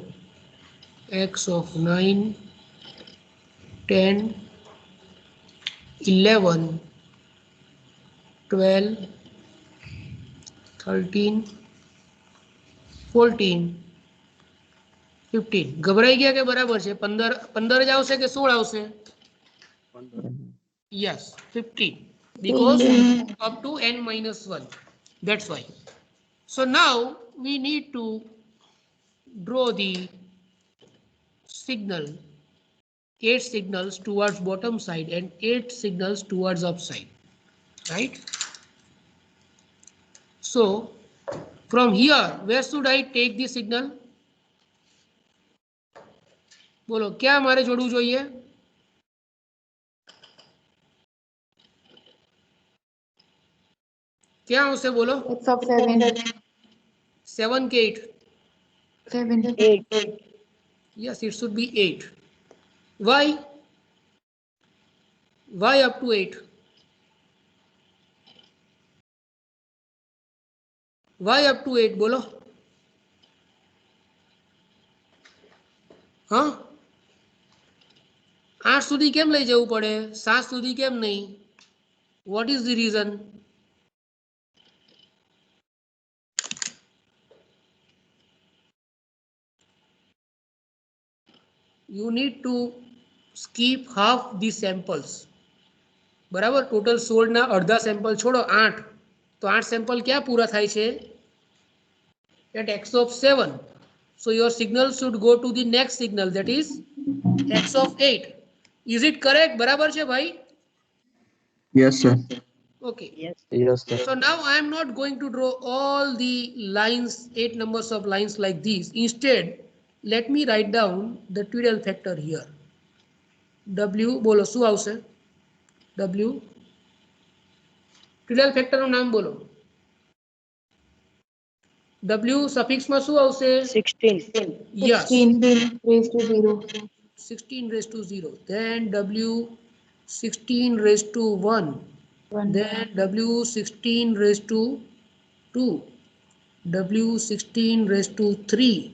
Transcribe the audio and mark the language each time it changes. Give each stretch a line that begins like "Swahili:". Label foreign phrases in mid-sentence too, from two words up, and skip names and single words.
English: X of 9, 10, 11, 12, 13, 14, 15.
Gujarati: ગભરાઈ ગયા કે બરાબર છે? 15 જ આવશે કે 16 આવશે?
English: Yes, 15, because up to n minus 1. That's why. So now we need to draw the signal, 8 signals towards bottom side and 8 signals towards upside, right? So from here, where should I take the signal?
Gujarati: બોલો ક્યાં મારે જોડવું જોઈએ? क्या આવશે બોલો?
English: X of 7.
Gujarati: 7 के 8? 7. 8.
English: Yes, it should be 8. Why? Why up to 8? Why up to 8 બોલો?
Gujarati: હા, 8 સુધી કેમ લઈ જવું પડે? 7 સુધી કેમ નહીં?
English: What is the reason? You need to skip half the samples.
Gujarati: બરાબર, ટોટલ 16 ના અડધા સેમ્પલ છોડો, 8. તો 8 સેમ્પલ ક્યાં પૂરા થાય છે?
English: At x of 7. So your signal should go to the next signal, that is x of 8. Is it correct?
Gujarati: બરાબર છે ભાઈ?
English: Yes, sir. Okay. Yes. Yes, sir. So now I am not going to draw all the lines, 8 numbers of lines like these. Instead, let me write down the Tweedale factor here.
Gujarati: W બોલો શું આવશે? W
English: Tweedale factor
Gujarati: નું નામ બોલો. W suffix માં શું આવશે? 16.
English: Yes, 16 raised to 0. 16 raised to 0. Then W 16 raised to 1. 1. Then W 16 raised to 2. W 16 raised to 3.